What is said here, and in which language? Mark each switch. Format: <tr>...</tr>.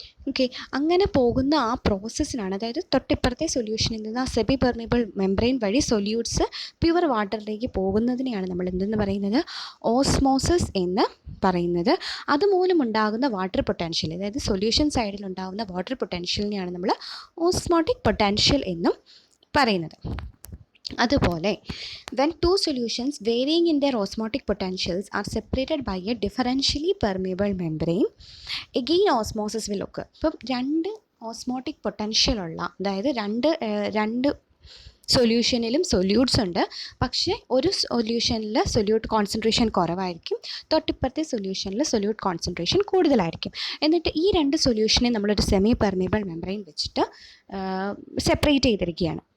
<ml>Okay, അങ്ങനെ പോകുന്ന ആ പ്രോസസ്സിനാണ്, അതായത് തൊട്ടിപ്പുറത്തെ സൊല്യൂഷനിൽ നിന്ന് ആ സെമി പെർമിയബിൾ മെംബ്രെയിൻ വഴി സൊല്യൂട്ട്സ് പ്യുവർ വാട്ടറിലേക്ക് പോകുന്നതിനെയാണ് നമ്മൾ എന്തെന്ന് പറയുന്നത്, ഓസ്മോസിസ് എന്ന് പറയുന്നത്. അതുമൂലം ഉണ്ടാകുന്ന വാട്ടർ പൊട്ടൻഷ്യൽ, അതായത് സൊല്യൂഷൻ സൈഡിൽ ഉണ്ടാകുന്ന വാട്ടർ പൊട്ടൻഷ്യലിനെയാണ് നമ്മൾ ഓസ്മോട്ടിക് പൊട്ടൻഷ്യൽ എന്നും പറയുന്നത്.</ml> <en>അതുപോലെ when two solutions varying in their osmotic potentials are separated by a differentially permeable membrane, again osmosis will occur.</en> <ml>ഇപ്പം രണ്ട് ഓസ്മോട്ടിക് പൊട്ടൻഷ്യൽ ഉള്ള, അതായത് രണ്ട് സൊല്യൂഷനിലും സൊല്യൂട്ട്സ് ഉണ്ട്, പക്ഷേ ഒരു സൊല്യൂഷനിൽ സൊല്യൂട്ട് കോൺസെൻട്രേഷൻ കുറവായിരിക്കും, തൊട്ടിപ്പുറത്തെ സൊല്യൂഷനിൽ സൊല്യൂട്ട് കോൺസെൻട്രേഷൻ കൂടുതലായിരിക്കും. എന്നിട്ട് ഈ രണ്ട് സൊല്യൂഷനെ നമ്മളൊരു സെമി പെർമിയബിൾ മെംബ്രെയിൻ വെച്ചിട്ട് സെപ്പറേറ്റ് ചെയ്തിരിക്കുകയാണ്.</ml>